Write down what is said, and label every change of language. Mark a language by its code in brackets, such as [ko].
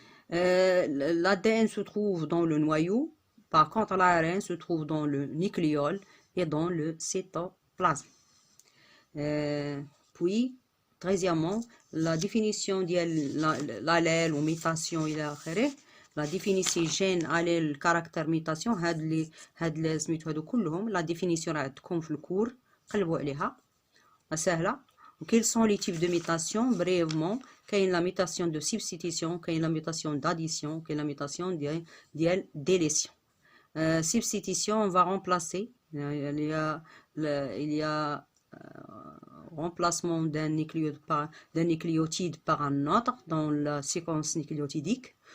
[fr] L'ADN se trouve dans le noyau, par contre l'ARN se trouve dans le nucléole et dans le cytoplasme. Puis, troisièmement, la définition de l'allèle ou mutation [ar] إلى آخره. [fr] La définition gène allèle caractère mutation [ar] هاد سميتو هادو كلهم [fr] la définition [ar] راه عندكم في الكور قلبوا عليها سهلة. [fr] Quels sont les types de mutation? Brièvement, [ar] كاين [fr] la mutation de substitution, [ar] كاين [fr] la mutation d'addition, [ar] كاين [fr] la mutation [ar] ديال [fr] délétion. Substitution, on va remplacer, il y a remplacement d'un nucléotide par un autre dans la séquence nucléotidique.